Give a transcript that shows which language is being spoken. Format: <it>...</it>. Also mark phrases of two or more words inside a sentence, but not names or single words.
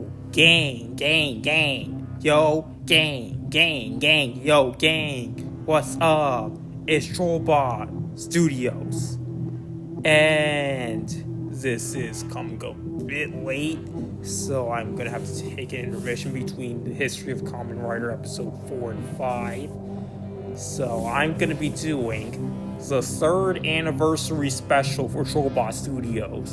<en>Gang, gang, gang. Yo, gang, gang, gang. Yo, gang. What's up? It's Trollbot Studios. And this is coming a bit late, so I'm gonna have to take an intermission between the History of Kamen Rider episode 4 and 5. So I'm gonna be doing the 3rd anniversary special for Trollbot Studios.</en>